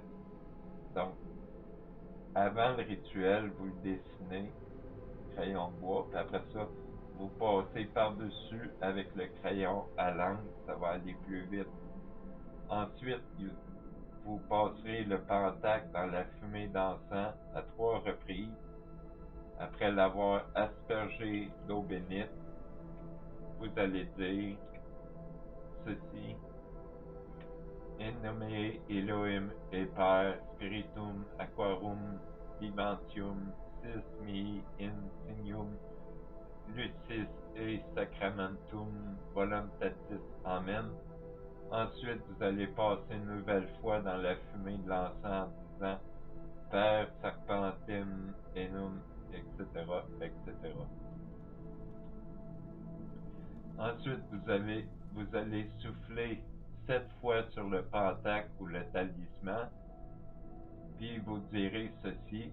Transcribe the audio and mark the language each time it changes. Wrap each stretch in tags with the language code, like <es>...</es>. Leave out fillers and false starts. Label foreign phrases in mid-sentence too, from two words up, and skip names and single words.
<fr>Donc, avant le rituel, vous le dessinez, crayon de bois, puis après ça, vous passez par-dessus avec le crayon à l'encre, ça va aller plus vite. Ensuite, vous passerez le pentacle dans la fumée d'encens à 3 reprises. Après l'avoir aspergé d'eau bénite, vous allez dire ceci:</fr> <la>In nomine Elohim et Per Spiritum Aquarum Vivantium Sis mihi insignum Lucis et Sacramentum Voluntatis. Amen.</la> <fr>Ensuite, vous allez passer une nouvelle fois dans la fumée de l'encens en disant</fr> <la>Per Serpentem Enum,</la> <fr>etc., etc. Ensuite, vous allez souffler 7 fois sur le pentacle ou le talisman, puis vous direz ceci.</fr>